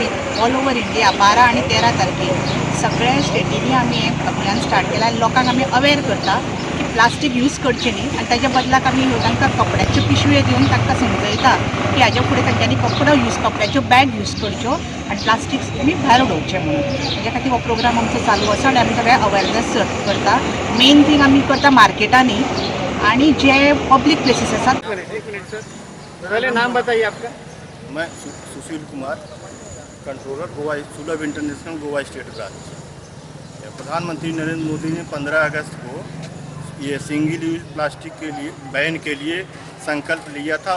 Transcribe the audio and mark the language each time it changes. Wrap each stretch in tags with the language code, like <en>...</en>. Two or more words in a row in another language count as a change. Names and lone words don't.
<en>all over India</en> <kok>12 आणि 13 तारखेक सगळ्या स्टेटींनी आमी हें अभियान स्टार्ट केलां आनी लोकांक आमी अवेर करता की</kok> <en>plastic use</en> <kok>करचें न्ही आनी ताच्या बदलाक आमी तांकां कपड्याच्यो पिशव्यो दिवन तांकां समजयता की हाज्या फुडें तांच्यांनी कपड्याच्यो</kok> <en>bag use</en> <kok>करच्यो आनी प्लास्टीक तुमी भायर उडोवचें म्हणून हाज्या खातीर हो प्रोग्राम आमचो चालू आसा आनी आमी सगळ्या अवेरनेस करता.</kok> <en>main thing</en> <kok>आमी करता मार्केटांनी आणि जे</kok> <en>public places</en> <kok>आसात.</kok> <hi>एक मिनट सर, पहले नाम बताइए आपका. मैं सुशील कुमार, कंट्रोलर गोवा सुलभ इंटरनेशनल गोवा स्टेट ब्रांच. प्रधानमंत्री नरेंद्र मोदी ने 15 अगस्त को ये</hi> <en>single use plastic</en> <hi>के लिए बैन के लिए संकल्प लिया था.</hi>